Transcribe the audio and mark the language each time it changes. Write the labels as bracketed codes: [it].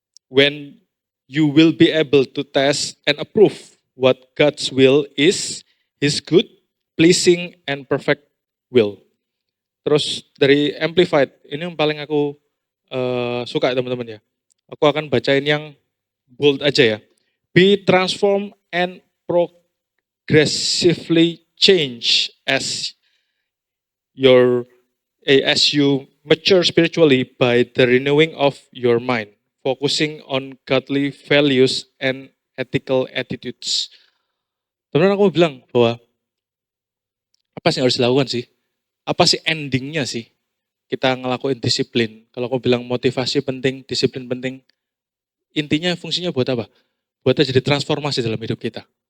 [en] When you will be able to test and approve what God's will is, His good, pleasing, and perfect will. [id] Terus dari Amplified, ini yang paling aku suka teman-teman ya. Aku akan bacain yang bold aja ya. Be transformed and progressively change your as you mature spiritually by the renewing of your mind, focusing on godly values and ethical attitudes. Teman-teman aku bilang bahwa apa sih yang harus dilakukan sih? Apa sih endingnya sih? Kita ngelakuin disiplin. Kalau aku bilang motivasi penting, disiplin penting, intinya fungsinya buat apa? Buat terjadi transformasi dalam hidup kita.